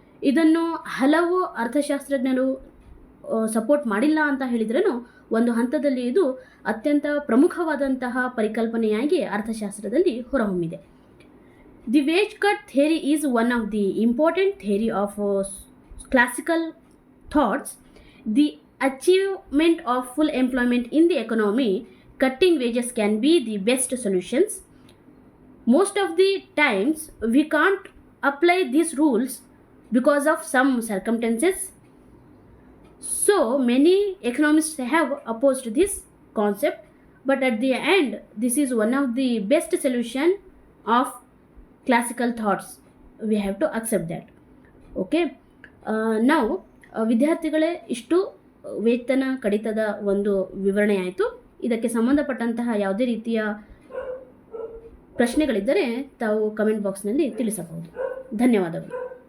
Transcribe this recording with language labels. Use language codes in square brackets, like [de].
[kn] ಇದನ್ನು ಹಲವು ಅರ್ಥಶಾಸ್ತ್ರಜ್ಞರು ಸಪೋರ್ಟ್ ಮಾಡಿಲ್ಲ ಅಂತ ಹೇಳಿದ್ರೂ ಒಂದು ಹಂತದಲ್ಲಿ ಇದು ಅತ್ಯಂತ ಪ್ರಮುಖವಾದಂತಹ ಪರಿಕಲ್ಪನೆಯಾಗಿ ಅರ್ಥಶಾಸ್ತ್ರದಲ್ಲಿ ಹೊರಹೊಮ್ಮಿದೆ. [en] The wage cut theory is one of the important theory of classical thoughts. The achievement of full employment in the economy, cutting wages can be the best solutions. Most of the times we can't apply these rules because of some circumstances. So many economists have opposed this concept, but at the end this is one of the best solution of classical thoughts. We have to accept that. Okay. [kn] Now ವಿದ್ಯಾರ್ಥಿಗಳೇ, ಇಷ್ಟು ವೇತನ ಕಡಿತದ ಒಂದು ವಿವರಣೆ ಆಯಿತು. ಇದಕ್ಕೆ ಸಂಬಂಧಪಟ್ಟಂತಹ ಯಾವುದೇ ರೀತಿಯ ಪ್ರಶ್ನೆಗಳಿದ್ದರೆ ತಾವು ಕಮೆಂಟ್ ಬಾಕ್ಸ್ನಲ್ಲಿ ತಿಳಿಸಬಹುದು. ಧನ್ಯವಾದಗಳು.